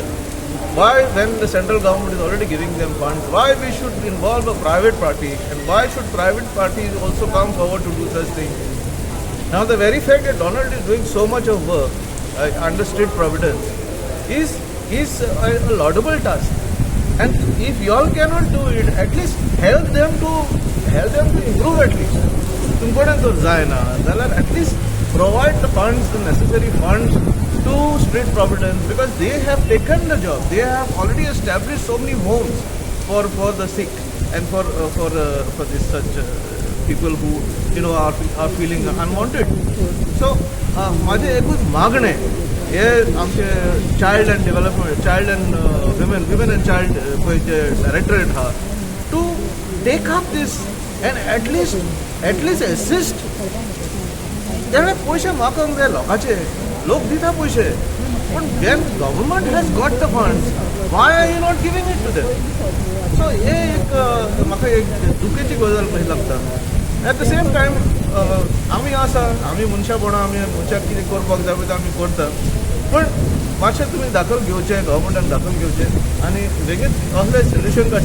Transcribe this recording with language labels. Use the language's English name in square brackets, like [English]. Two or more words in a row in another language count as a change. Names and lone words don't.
[English] Why, when the central government is already giving them funds, why we should involve a private party, and why should private parties also come forward to do such things? Now the very fact that Donald is doing so much of work under Street Providence is a laudable task. And if you all cannot do it, at least help them to improve at least. [Konkani] तुमकोडेन जर जायना जाल्यार [English] at least provide the funds, the necessary funds to Street Providence, because they have taken the job. They have already established so many homes for the sick and for this such people who are feeling unwanted. [Konkani] So माझे एकूच मागणे हे आमचे [English] child and development, child and women and child [Konkani] पळय जे डायरेक्टरेट आहा, [English] to take up this and at least assist. [Konkani] तेणे पयशे मागूंक जाय लोकांचे, लोक दिता पयशे, पूण [English] when government has got the funds, why are you not giving it to them? [Konkani] सो हे एक म्हाका एक दुखेची गजाल कशी लागता. [English] at the same time [Konkani] आमी मनशापणां, आमी मनशाक कितें करपाक जाय पळय तें आमी करता, पूण मातशें तुमी दाखल घेवचें, गव्हर्मेंटान दाखल घेवचें आनी बेगीन असलें सोल्युशन कशें.